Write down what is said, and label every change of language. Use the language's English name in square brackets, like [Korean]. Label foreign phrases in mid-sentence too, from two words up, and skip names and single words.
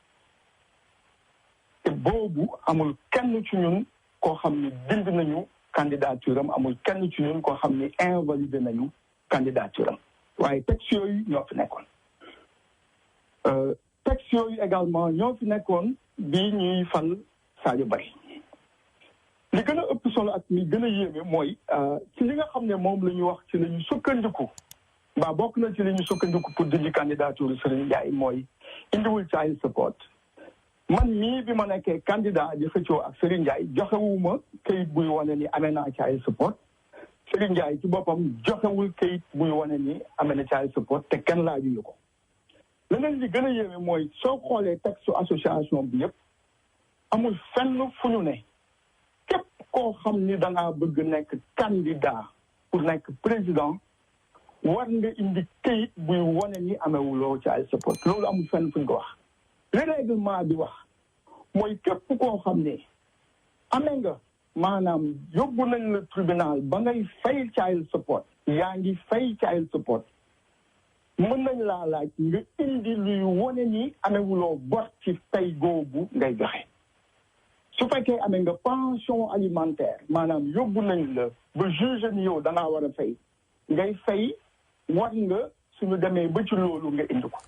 [Wolof] te boobu amul kenn ci ñun koo xam ni dind nañu candidature am amul kenn ci ñun koo xam ni invalidé nañu candidature am waaye texte yooyu ñoo fi nekkoon texte yooyu également ñoo fi nekkoon bii ñuy fal Sadio Barry li gën a ëpp solo ak li gën a yéeme mooy ci li nga xam ne moom la ñu wax ci la ñu sukkandiku mbaa bokk na ci li ñu sukkandiku pour dindi candidature Serigne Ndiaye mooy indiwul [English] child support [Wolof] man mii bi ma nekkee candidat di xëccoo ak Serigne Ndiaye joxewuma kayit buy wane ni amee naa child support Serigne Ndiaye ci boppam joxewul kayit buy wane ni amee na [English] child support [Wolof] te kenn laajuñu ko leneen li gën a yéeme mooy soo xoolee texte association bi yëpp amul fenn fu ñu ne képp koo xam ni da ngaa bëgg nekk candidat pour nekk président war nga indi kayit buy wane ni amewuloo [English] child support [Wolof] loolu amul fenn fu ñu ko wax [French] le règlement [Wolof] bi wax mooy képp koo xam ne amee nga maanaam yóbbu nañ la tribunal ba ngay fay [English] child support [Wolof] yaa ngi fay [English] child support [Wolof] mën nañ laa laaj nga indi luy wone ni amewuloo bor ci fay googu ngay joxe su fekkee amee nga [French] pension alimentaire [Wolof] maanaam yóbbu nañ la ba juge ni yow da ngaa war a fay ngay fay war nga suñu demee ba ci loolu nga indi ko.